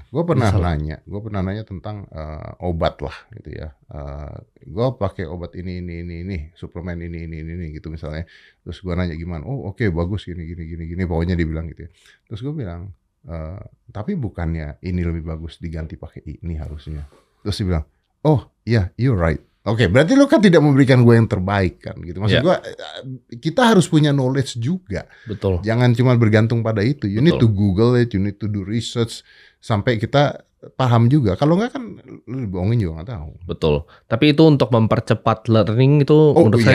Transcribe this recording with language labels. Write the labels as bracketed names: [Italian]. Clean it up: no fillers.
[Indonesian] Gue pernah nanya tentang obat lah gitu ya. Gue pakai obat ini, suplemen ini gitu misalnya. Terus gue nanya gimana? Oh oke, bagus gini. Pokoknya dia bilang gitu ya. Terus gue bilang, tapi bukannya ini lebih bagus diganti pakai ini harusnya. Terus dia bilang, oh iya, [English] you're right. [Indonesian] Oke, berarti lu kan tidak memberikan gue yang terbaik kan gitu. Maksud gue, kita harus punya knowledge juga. Betul. Jangan cuma bergantung pada itu. [English] You need to Google it, you need to do research [Indonesian] sampai kita paham juga. Kalau enggak kan lu bohongin juga nggak tahu. Betul. Tapi itu untuk mempercepat learning itu menurut saya